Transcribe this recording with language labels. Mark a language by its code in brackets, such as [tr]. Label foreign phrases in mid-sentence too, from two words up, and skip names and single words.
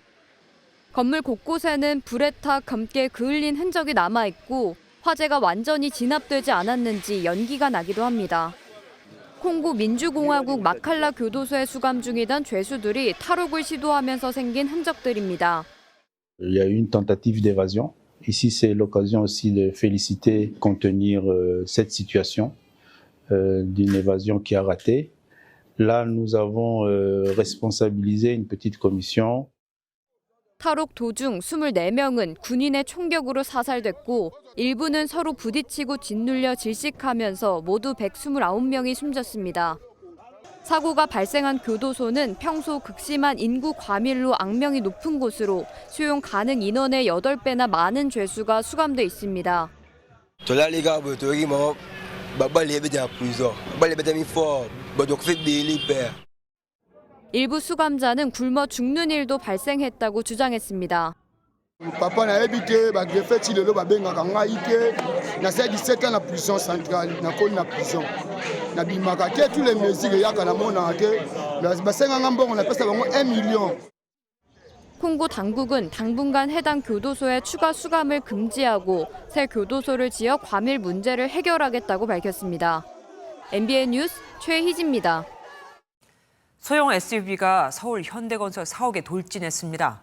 [ko] 건물 곳곳에는 불에 타 검게 그을린 흔적이 남아 있고 화재가 완전히 진압되지 않았는지 연기가 나기도 합니다. 콩고 민주공화국 마칼라 교도소에 수감 중이던 죄수들이 탈옥을 시도하면서 생긴 흔적들입니다. [fr] Il y a eu une tentative d'évasion. Ici, c'est l'occasion aussi de féliciter, contenir cette situation d'une évasion qui a raté. Là, nous avons responsabilisé une petite commission. [ko] 탈옥 도중 24명은 군인의 총격으로 사살됐고 일부는 서로 부딪히고 짓눌려 질식하면서 모두 129명이 숨졌습니다. 사고가 발생한 교도소는 평소 극심한 인구 과밀로 악명이 높은 곳으로 수용 가능 인원의 8배나 많은 죄수가 수감돼 있습니다. 일부 수감자는 굶어 죽는 일도 발생했다고 주장했습니다. [ln] Papa na habité ba greffe le ba benga kanga ike na 17 ans na [fr] prison centrale [ln] na ko na prison na bimaka ke [fr] tous les mesures [ln] ya kana mona ke ba senga ngambongo na pesa bango 1 million. [ko] 콩고 당국은 당분간 해당 교도소에 추가 수감을 금지하고 새 교도소를 지어 과밀 문제를 해결하겠다고 밝혔습니다. MBN 뉴스 최희지입니다. 소형 SUV가 서울 현대건설 사옥에 돌진했습니다.